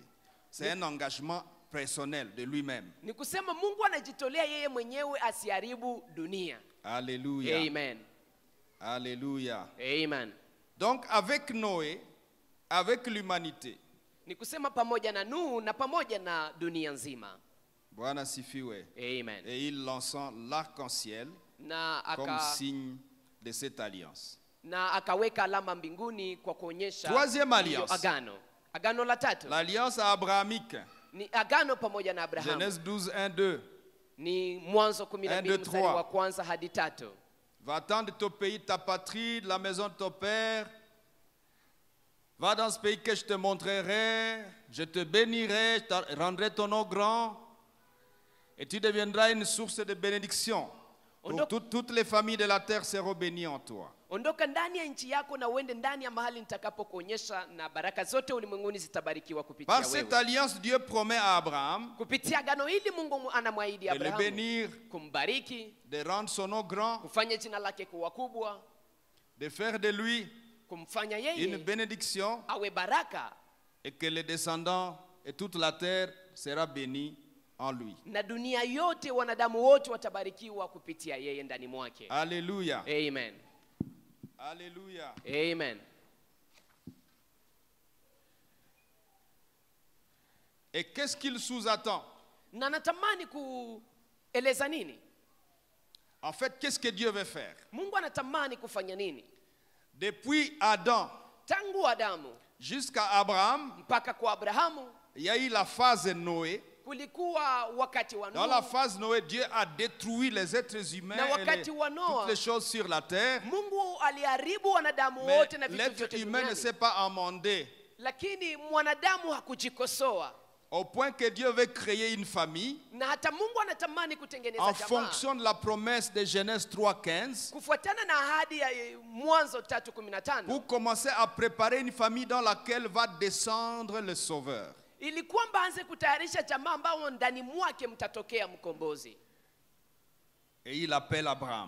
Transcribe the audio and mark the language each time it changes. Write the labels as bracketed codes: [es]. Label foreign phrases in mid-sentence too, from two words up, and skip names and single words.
[fr] C'est un engagement personnel de lui-même. [sw] Ni kusema Mungu anajitolea yeye mwenyewe asiharibu dunia. [fr] Alléluia. Amen. Alléluia. Amen. Donc avec Noé, avec l'humanité, [sw] Ni kusema pamoja na Nuhu na pamoja na dunia nzima. Bwana sifiwe. Amen. [fr] Et il lançant l'arc-en-ciel [sw] Na [fr] comme signe de cette alliance. [sw] akaweka alama mbinguni kwa kuonyesha [fr] Troisième [sw] hiyo [fr] alliance. [sw] agano. Agano la tatu [fr] L'alliance abrahamique. [sw] ni agano pamoja na Abrahamu. [fr] Genèse 12, 1, 2. [sw] Ni Mwanzo 1, 12 2, mstari 3. wa kwanza hadi 3. [fr] Va-t'en de ton pays, de ta patrie, de la maison de ton père. Va dans ce pays que je te montrerai. Je te bénirai, je te rendrai ton nom grand. Et tu deviendras une source de bénédiction. Toutes les familles de la terre seront bénies en toi. [sw] Ondoka ndani ya nchi yako na uende ndani ya mahali nitakapokuonyesha, na baraka zote ulimwenguni zitabarikiwa kupitia [fr] Par cette [sw] wewe. [fr] alliance, Dieu promet à Abraham [sw] Kupitia agano hili Mungu anamwahidi [fr] de le [sw] Abrahamu [fr] bénir, [sw] kumbariki, [fr] de rendre son nom grand, [sw] kufanya jina lake kuwa kubwa, [fr] de faire de lui [sw] kumfanya [fr] une [sw] yeye [fr] bénédiction [sw] awe baraka, [fr] et que les descendants et toute la terre sera bénie en lui. [sw] na dunia yote, wanadamu wote watabarikiwa kupitia yeye ndani mwake. [fr] Alléluia. Amen. Alléluia. Amen. Et qu'est-ce qu'il sous-attend? [sw] Na natamani kueleza nini? [fr] En fait, qu'est-ce que Dieu veut faire? [sw] Mungu anatamani kufanya nini? [fr] Depuis Adam [sw] Tangu Adamu [fr] jusqu'à Abraham, [sw] mpaka kwa Abrahamu [fr] il y a eu la phase Noé. [sw] kulikuwa wakati wa [fr] Dans la [sw] Nuhu. [fr] phase Noé, Dieu a détruit les êtres humains [sw] Na [fr] et [sw] wakati wa Noa, [fr] toutes les choses sur la terre. [sw] Mungu aliharibu wanadamu [fr] Mais [sw] wote na vitu [fr] l'être [sw] vyote [fr] humain ne [sw] duniani. [fr] s'est pas amendé. [sw] Lakini mwanadamu hakujikosoa. [fr] Au point que Dieu veut créer une famille [sw] Na hata Mungu anatamani kutengeneza [fr] en [sw] jamaa. [fr] fonction de la promesse de Genèse 3:15 [sw] Kufuatana na ahadi ya Mwanzo 3:15. [fr] pour commencer à préparer une famille dans laquelle va descendre le Sauveur. [sw] Ili kwamba aanze kutayarisha jamaa ambao ndani mwake mtatokea mkombozi. [fr] Et il appelle Abraham.